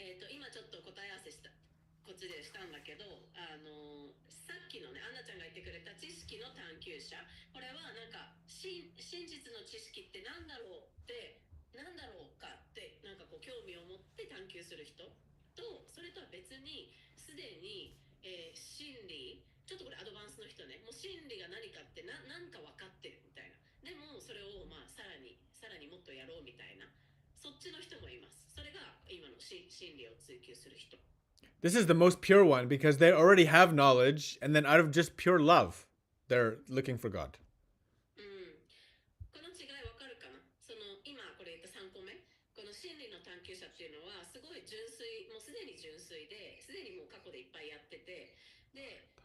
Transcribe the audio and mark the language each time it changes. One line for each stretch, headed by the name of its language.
Japanese: 今ちょっと答え合わせしたこっちでしたんだけど、さっきのね、アンナちゃんが言ってくれた知識の探求者、これはなんか真実の知識ってなんだろうかってなんかこう興味を持って探求する人と、それとは別にすでに、真理、ちょっとこれアドバンスの人ね、もう真理が何かってなんか分かってるみたいな。でもそれをまあさらにもっとやろうみたいな、そっちの人もいます。それが今の真理を追求する人。
English: This is the most pure one because they already have knowledge, and then out of just pure love, they're looking for God.
Japanese: この違いわかるかな？その今これ言った3個目、この真理の探求者っていうのはすごい純粋、もうすでに純粋で、すでにもう過去でいっぱいやってて、で